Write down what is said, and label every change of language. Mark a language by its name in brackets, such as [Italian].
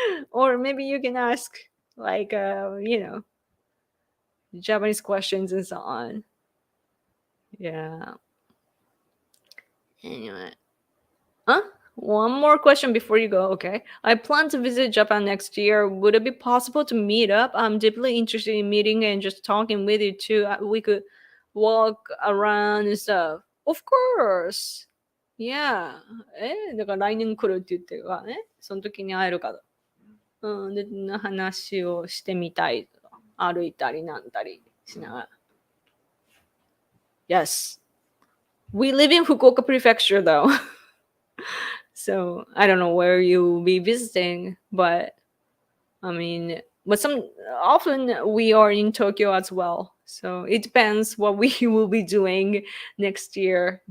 [English] Or maybe you can ask, like, Japanese questions and so on. Yeah. Anyway. Huh? One more question before you go, okay? I plan to visit Japan next year. Would it be possible to meet up? I'm deeply interested in meeting and just talking with you too. We could walk around and stuff. Of course. Yeah. [Japanese] だから来年来るって言ってるからね。その時に会えるかと。で、話をしてみたい。歩いたりなんたりしながら。 [English] Yes. We live in Fukuoka Prefecture though. So I don't know where you'll be visiting, but I mean, but some often we are in Tokyo as well. So it depends what we will be doing next year.